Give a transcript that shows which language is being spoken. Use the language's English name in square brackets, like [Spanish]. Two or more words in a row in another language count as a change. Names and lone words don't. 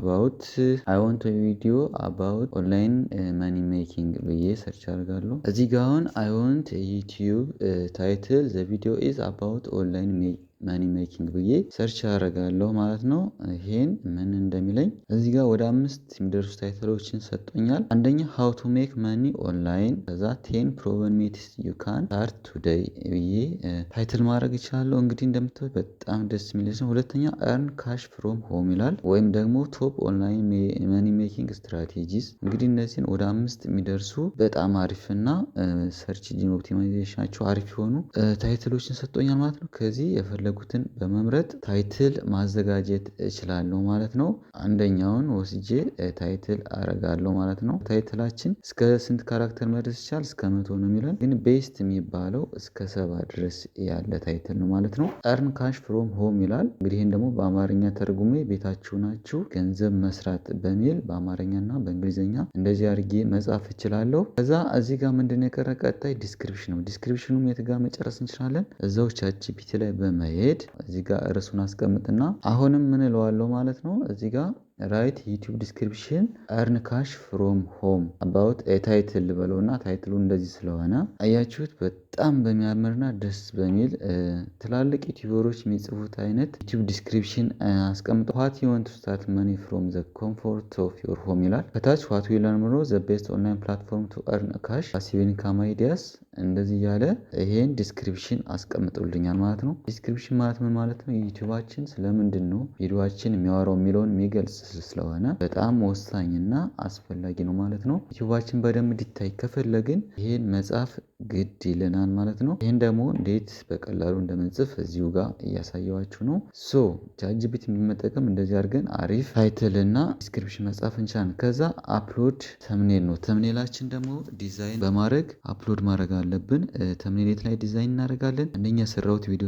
[English] about online money making [Amharic] ብዬ ሰርች አደርጋለሁ። እዚህ ጋር አሁን [English] I want YouTube title the video is about online money making [Amharic] ብዬ ሰርች አደርጋለሁ ማለት ነው። ይሄን ምን እንደሚለኝ እዚህ ጋር ወደ 5 የሚደርሱ ታይትሎችን ሰጥቶኛል። አንደኛ [English] how to make money online፣ [Amharic] ከዛ [English] 10 proven methods you can start today [Amharic] ብዬ ታይትል ማድረግ ይችላለሁ። እንግዲህ እንደምታዩት በጣም ደስ የሚል ነው። ሁለተኛ [English] earn cash from home [Amharic] ይላል፣ ወይም ደግሞ [English] top online money making strategies። [Amharic] እንግዲህ እነዚህን ወደ 5 የሚደርሱ በጣም አሪፍና [English] search engine optimization [Amharic] አሪፍ የሆኑ ታይትሎችን ሰጥቶኛል ማለት ነው። ከዚህ የፈለጉትን በመምረጥ ታይትል ማዘጋጀት እችላለሁ ማለት ነው። አንደኛውን ወስጄ ታይትል አረጋለሁ ማለት ነው። ታይትላችን እስከ ስንት ካራክተር መድረስ ይቻላል? እስከ 100 ነው የሚለን፣ ግን ቤስት የሚባለው እስከ 70 ድረስ ያለ ታይትል ነው ማለት ነው። [English] earn cash from home [Amharic] ይላል። እንግዲህ ይህን ደግሞ በአማርኛ ተርጉሜ ቤታችሁ ናችሁ ገንዘብ መስራት በሚል በአማርኛና በእንግሊዝኛ እንደዚህ አድርጌ መጻፍ እችላለሁ። ከዛ እዚህ ጋር ምንድነው የቀረ? ቀጣይ ዲስክሪፕሽን ነው። ዲስክሪፕሽኑም የት ጋር መጨረስ እንችላለን? እዛው ቻትጂፒቲ ላይ በመሄድ እዚህ ጋር ርዕሱን አስቀምጥና አሁንም ምን እለዋለሁ ማለት ነው። እዚህ ጋር [English] write YouTube description earn cash from home about a [Amharic] ታይትል በለውና ታይትሉ እንደዚህ ስለሆነ አያችሁት፣ በጣም በሚያምርና ደስ በሚል ትላልቅ ዩቲዩበሮች የሚጽፉት አይነት ዩቲዩብ ዲስክሪፕሽን አስቀምጦ [English] what you want to start money from the comfort of your home [Amharic] ይላል። ከታች [English] what will learn more the best online platform to earn cash passive income ideas [Amharic] እንደዚህ እያለ ይሄን ዲስክሪፕሽን አስቀምጦልኛል ማለት ነው። ዲስክሪፕሽን ማለት ምን ማለት ነው? ዩቲዩባችን ስለምንድን ነው ቪዲዮአችን የሚያወራው የሚለውን የሚገልጽ ስለሆነ በጣም ወሳኝና አስፈላጊ ነው ማለት ነው። ዩቲዩባችን በደንብ እንዲታይ ከፈለግን ይሄን መጻፍ ግድ ይለናል ማለት ነው። ይሄን ደግሞ እንዴት በቀላሉ እንደምንጽፍ እዚሁ ጋር እያሳየዋችሁ ነው። ቻትጂፒቲ በመጠቀም እንደዚህ አድርገን አሪፍ ታይትል እና ዲስክሪፕሽን መጻፍ እንችላለን። ከዛ [English] upload thumbnail [Amharic] ነው። ተምኔላችን ደግሞ ዲዛይን በማድረግ አፕሎድ ማድረግ አለብን። ተምኔል ላይ ዲዛይን እናደርጋለን። አንደኛ የሰራሁት ቪዲዮ